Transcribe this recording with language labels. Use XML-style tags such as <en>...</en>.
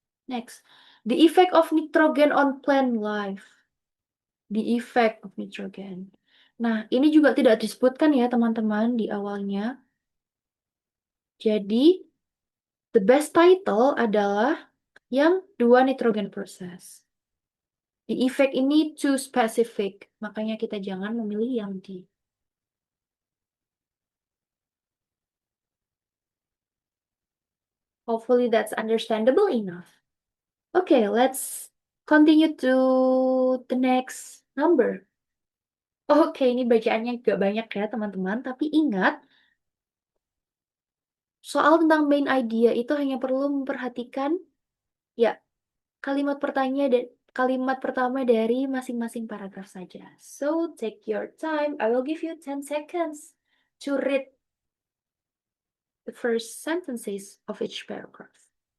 <en>Next, the effect of nitrogen on plant life. The effect of nitrogen.</en> <id>Nah, ini juga tidak disebutkan ya teman-teman di awalnya. Jadi,</id> <en>the best title</en> <id>adalah yang dua nitrogen process. The effect ini</id> <en>too specific,</en> <id>makanya kita jangan memilih yang D.</id> <en>Hopefully that's understandable enough. Okay, let's continue to the next number.</en> <id>Oke, ini bacaannya gak banyak ya teman-teman, tapi ingat, soal tentang main idea itu hanya perlu memperhatikan ya kalimat pertama dari masing-masing paragraf saja.</id> <en>So, take your time. I will give you 10 seconds to read the first sentences of each paragraph.</en>